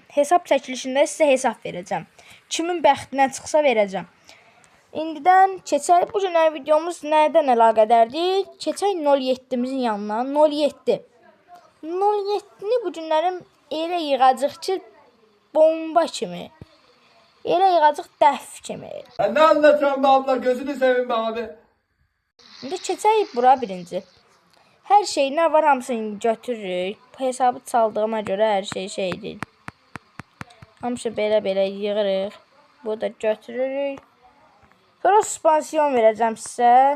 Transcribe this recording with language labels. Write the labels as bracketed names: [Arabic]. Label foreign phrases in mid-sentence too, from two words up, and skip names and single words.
[Azerbaijani] Hesab çəkilişində sizə hesab verəcəm. Kimin bəxtinə çıxsa verəcəm. İndidən keçək. Bu günlər videomuz nədən əlaqədardır? Keçək 07-imizin yanına. 07. 07-ni bu günlərim elə yığacaq ki, bomba kimi. Elə yığacaq dəf kimi. [Turkish] Ne anlatıyorsun be abla, gözünü seveyim be abi. [Azerbaijani] İndi keçək bura birinci. Hər şey nə var hamısını götürürük. Hesabı çaldığıma görə hər şey şeydir. Hamısı belə yığırıq. Bu da götürürük. Sonra suspansiyon verəcəm sizə.